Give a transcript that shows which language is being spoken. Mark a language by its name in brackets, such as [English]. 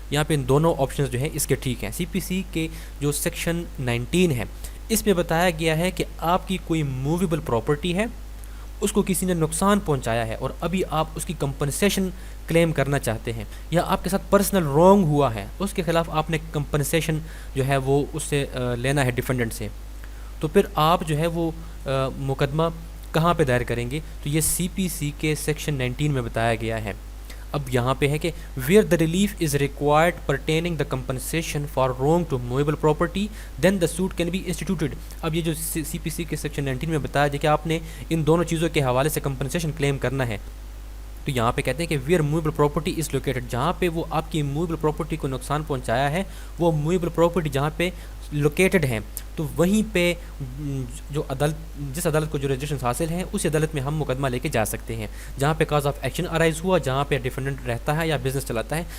[Urdu] یہاں پہ ان دونوں آپشنز جو ہیں اس کے ٹھیک ہیں. سی پی سی کے جو سیکشن 19 ہے اس میں بتایا گیا ہے کہ آپ کی کوئی موویبل پراپرٹی ہے، اس کو کسی نے نقصان پہنچایا ہے اور ابھی آپ اس کی کمپنسیشن کلیم کرنا چاہتے ہیں، یا آپ کے ساتھ پرسنل رانگ ہوا ہے اس کے خلاف آپ نے کمپنسیشن جو ہے وہ اس سے لینا ہے ڈیفینڈنٹ سے، تو پھر آپ جو ہے وہ مقدمہ کہاں پہ دائر کریں گے، تو یہ سی پی سی کے سیکشن 19 میں بتایا گیا ہے. اب یہاں پہ ہے کہ [English] Where the relief is required pertaining the compensation for wrong to movable property then the suit can be instituted. [Urdu] اب یہ جو سی پی سی کے سیکشن 19 میں بتایا جائے کہ آپ نے ان دونوں چیزوں کے حوالے سے کمپنسیشن کلیم کرنا ہے، تو یہاں پہ کہتے ہیں کہ [English] where movable property is located, [Urdu] جہاں پہ وہ آپ کی موویبل پراپرٹی کو نقصان پہنچایا ہے وہ موویبل پراپرٹی جہاں پہ لوکیٹڈ ہیں تو وہیں پہ جو جس عدالت کو جورسڈکشن حاصل ہیں اس عدالت میں ہم مقدمہ لے کے جا سکتے ہیں جہاں پہ کاز آف ایکشن ارائز ہوا، جہاں پہ ڈیفینڈنٹ رہتا ہے یا بزنس چلاتا ہے.